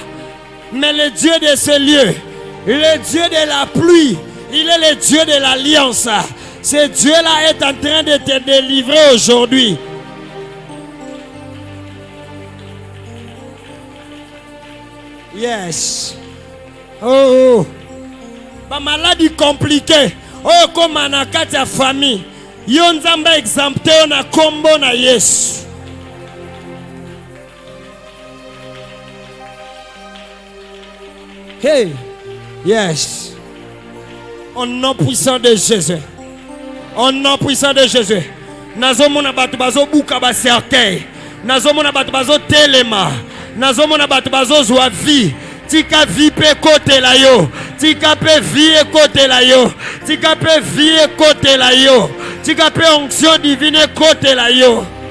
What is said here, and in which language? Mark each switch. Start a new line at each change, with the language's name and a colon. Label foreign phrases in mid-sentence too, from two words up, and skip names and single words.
French: Mais le Dieu de ce lieu, le Dieu de la pluie, il est le Dieu de l'alliance. Ce Dieu-là est en train de te délivrer aujourd'hui. Yes.
Lingala: Oh. Ba
French: maladie compliquée.
Lingala: Oh, comme na kati ya famille. Yo nzamba exempté na kombo na Yesu. Hey. Yes.
French: Au nom puissant de Jésus. Au nom puissant de Jésus.
Lingala: Nazomona batu bazo buka ba cercueil. Nazomona batu bazo telema. Nazomona batu bazo zwa vie. Tika vie pe kote la yo. Tika pe vie kote la yo. Tika pe vie kote la yo. Tika pe
French: onction divine
Lingala: kote la yo.